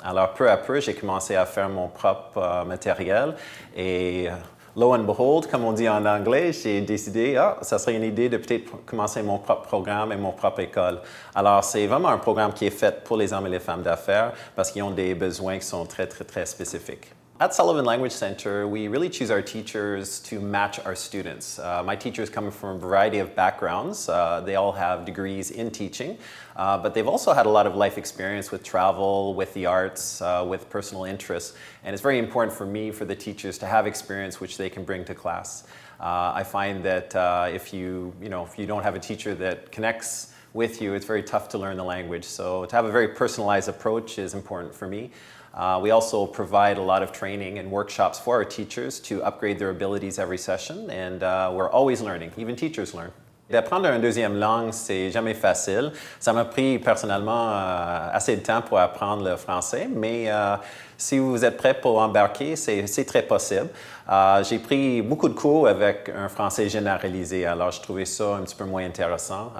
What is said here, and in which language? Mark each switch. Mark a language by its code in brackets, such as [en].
[fr] Alors, peu à peu, j'ai commencé à faire mon propre matériel et [en] lo and behold, [fr] comme on dit en anglais, j'ai décidé, ça serait une idée de peut-être commencer mon propre programme et mon propre école. Alors, c'est vraiment un programme qui est fait pour les hommes et les femmes d'affaires parce qu'ils ont des besoins qui sont très, très, très spécifiques. [en] At Sullivan Language Center, we really choose our teachers to match our students. My teachers come from a variety of backgrounds. They all have degrees in teaching, but they've also had a lot of life experience with travel, with the arts, with personal interests. And it's very important for me, for the teachers, to have experience which they can bring to class. I find that if you don't have a teacher that connects with you, it's very tough to learn the language. So to have a very personalized approach is important for me. We also provide a lot of training and workshops for our teachers to upgrade their abilities every session, and we're always learning. Even teachers learn. [fr] D'apprendre une deuxième langue, c'est jamais facile. Ça m'a pris personnellement assez de temps pour apprendre le français, mais si vous êtes prêt pour embarquer, c'est très possible. J'ai pris beaucoup de cours avec un français généralisé, alors je trouvais ça un petit peu moins intéressant.